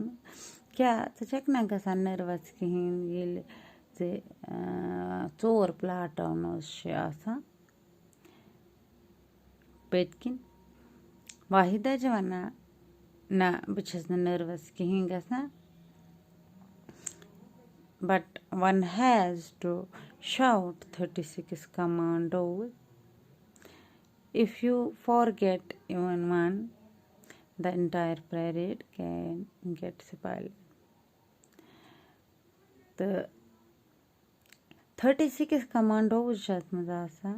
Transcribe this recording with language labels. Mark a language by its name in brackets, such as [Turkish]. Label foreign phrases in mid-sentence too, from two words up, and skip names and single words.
[Kashmiri] کیٛاہ ژٕ چھکھ نہ گژھان نٔروَس کِہیٖنۍ ییٚلہِ ژٕ 4 پلاٹوٗنٕز چھِ آسان پٔتۍ کِنۍ. واحِدا چھِ وَنان نہ بہٕ چھَس نہٕ نٔروَس کِہیٖنۍ گژھان. [English] but one has to shout 36 commandos. if you forget even one the entire parade can get spoiled. [Kashmiri] تہٕ 36 کمانڈوز چھِ اَتھ منٛز آسان.